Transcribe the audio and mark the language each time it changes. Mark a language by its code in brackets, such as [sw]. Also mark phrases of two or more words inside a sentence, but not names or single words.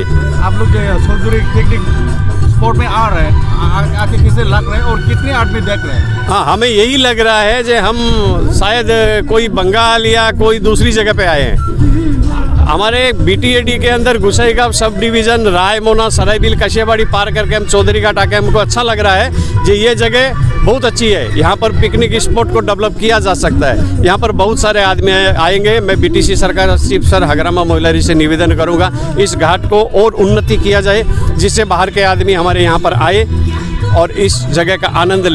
[hi] आप लोग जो चौधरी [en] picnic spot [hi] में आ रहे हैं, आके किसे लग रहे हैं और कितने आदमी देख रहे हैं? हाँ, हमें यही लग रहा है जो हम शायद कोई बंगाल या कोई दूसरी जगह पे आए हैं। हमारे BTAD के अंदर गुसाईगांव [en] sub division [hi] रायमोना सराइबिल कशियाबाड़ी पार करके हम चौधरी घाट आके हमको अच्छा लग रहा है जी। ये जगह बहुत अच्छी है, यहाँ पर [en] picnic spot [hi] को डेवलप किया जा सकता है। यहाँ पर बहुत सारे आदमी आएंगे। मैं BTC सरकार चीफ सर हगरामा महिलारी से निवेदन करूँगा इस घाट को और उन्नति किया जाए, जिससे बाहर के आदमी हमारे यहाँ पर आए और इस जगह का आनंद ले।